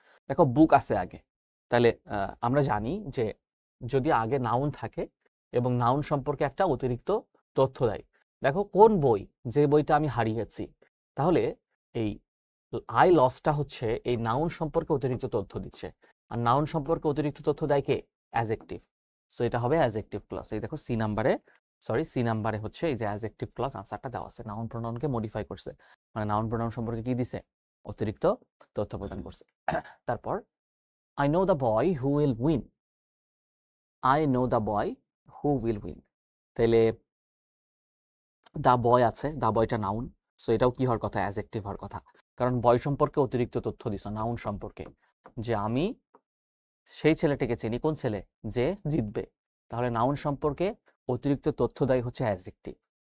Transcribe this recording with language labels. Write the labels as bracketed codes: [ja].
[bn] দেখো বুক আছে আগে, তাহলে আমরা জানি যে যদি আগে নাউন থাকে এবং নাউন সম্পর্কে একটা অতিরিক্ত তথ্য দেয়, দেখো কোন বই, যে বইটা আমি হারিয়েছি, তাহলে এই আই লসটা হচ্ছে এই নাউন সম্পর্কে অতিরিক্ত তথ্য দিচ্ছে। আর নাউন সম্পর্কে অতিরিক্ত তথ্য দেয় কে? অ্যাজেক্টিভ। সো এটা হবে অ্যাজেক্টিভ ক্লজ। এই দেখো সি নাম্বারে হচ্ছে এই যে অ্যাজেক্টিভ ক্লজ আনসারটা দেওয়া আছে, নাউন প্রোনাউনকে মডিফাই করছে, মানে নাউন প্রোনাউন সম্পর্কে কি দিছে? অতিরিক্ত তথ্য প্রদান করছে। [en] তারপর I know the boy who will win. I know the boy who will win. [bn] তাহলে দা বয় আছে, দা বয়টা নাউন, সো এটাও কি হওয়ার কথা? অ্যাজেক্টিভ হওয়ার কথা, কারণ বয় সম্পর্কে অতিরিক্ত তথ্য দিছো নাউন সম্পর্কে, যে আমি সেই ছেলেটাকে চিনি। কোন ছেলে? যে জিতবে। তাহলে নাউন সম্পর্কে অতিরিক্ত তথ্য দেয় হচ্ছে অ্যাজেক্টিভ।